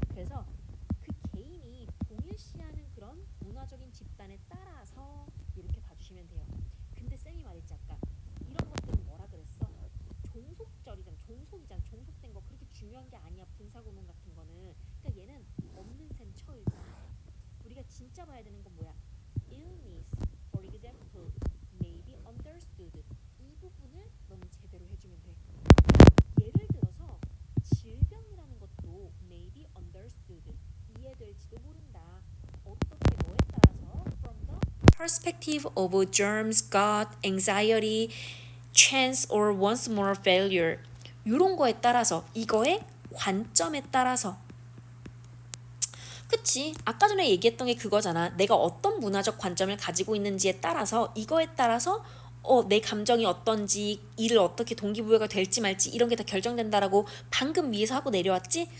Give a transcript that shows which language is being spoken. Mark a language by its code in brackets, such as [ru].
[ko] 그래서 그 개인이 동일시하는 그런 문화적인 집단에 따라서 이렇게 봐주시면 돼요. 근데 쌤이 말했지 아까 이런 것들은 뭐라 그랬어? 종속절이잖아. 종속이잖아. 종속된 거 그렇게 중요한 게 아니야. 분사구문 같은 거는. 그러니까 얘는 없는 셈 쳐 일단. 우리가 진짜 봐야 되는 건 뭐야? [en] illness, for example, may be understood. [ko] 이 부분을 너는 제대로 해주면 돼. 예를 들어서 질병이라는 것도 [en] may be understood. [ko] 이해될지도 모른다. 어떻게 뭐에 따라서 [en] from the perspective of germs, gut, anxiety, chance or once more failure. [ko] 이런 거에 따라서 이거의 관점에 따라서 그치? 아까 전에 얘기했던 게 그거잖아. 내가 어떤 문화적 관점을 가지고 있는지에 따라서 이거에 따라서 내 감정이 어떤지 이를 어떻게 동기부여가 될지 말지 이런 게 다 결정된다라고 방금 위에서 하고 내려왔지?